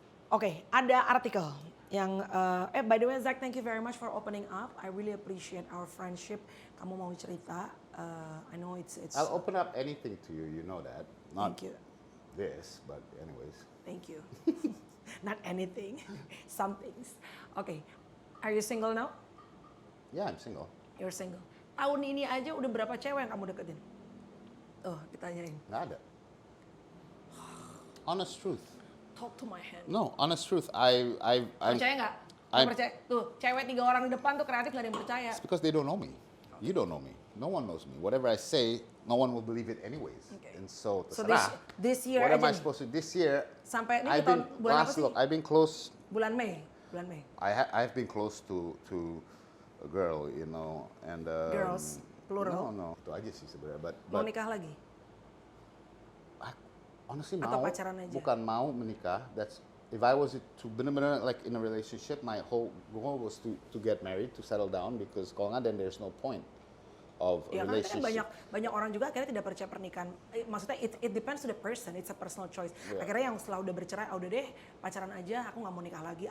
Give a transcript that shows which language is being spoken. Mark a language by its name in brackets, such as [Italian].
[Indonesian] Oke, ada artikel yang [English] by the way, Zach, thank you very much for opening up. I really appreciate our friendship. [Indonesian] Kamu mau cerita? [English] I know it's. I'll open up anything to you. You know that. Not Thank you. this, but anyways. Thank you. Not anything, some things. Okay, are you single now? Yeah, I'm single. You're single. [Indonesian] Tahun ini aja udah berapa cewek yang kamu deketin? Oh, ditanyain. Nggak ada. [English] Honest truth. Talk to my hand. No, honest truth. I'm [Indonesian] Percaya nggak? Nggak percaya. Tuh, cewek 3 orang di depan tuh kreatif nggak ada yang percaya. [English] It's because they don't know me. You don't know me. No one knows me. Whatever I say, no one will believe it anyways. Okay. And so this year what am I [Indonesian] aja [English] supposed to? This year, [Indonesian] sampai ini tahun bulan apa sih? [English] Look, I've been close. [Indonesian] Bulan Mei. [English] I've been close to a girl, and Girls, plural. [Indonesian] No, itu aja sih sebenarnya. But Mau nikah lagi? [English] Honestly, [Indonesian] Atau pacaran aja? Bukan mau menikah. [English] That's if I was to [Indonesian] benar-benar [English] like in a relationship, my whole goal was to get married, to settle down, because [Indonesian] kalau nggak, [English] then there's no point of a relationship. [Indonesian] Kan banyak orang juga akhirnya tidak percaya pernikahan. [English] Maksudnya it depends to the person, it's a personal choice. Yeah. [Indonesian] Akhirnya yang setelah udah bercerai, udah deh pacaran aja, aku nggak mau nikah lagi.